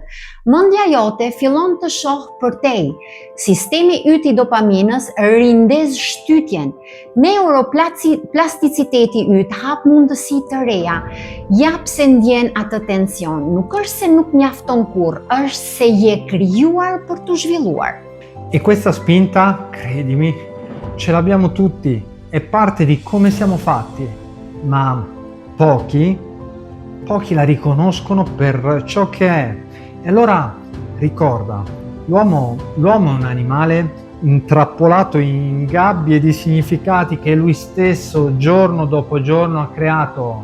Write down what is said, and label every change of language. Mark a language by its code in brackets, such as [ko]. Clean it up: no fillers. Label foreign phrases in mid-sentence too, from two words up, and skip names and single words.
[sq] Mendja jote fillon të shoh përtej. Sistemi yt i dopaminës rindez shtytjen. Neuroplasticiteti yt hap mundësi të reja. Jap se ndjen atë tension. Nuk është se nuk mjafton kurrë, është se je krijuar për të zhvilluar. [it] E questa spinta, credimi, ce l'abbiamo tutti, è parte di come siamo fatti, ma pochi la riconoscono per ciò che è. E allora ricorda, l'uomo è un animale intrappolato in gabbie di significati che lui stesso giorno dopo giorno ha creato.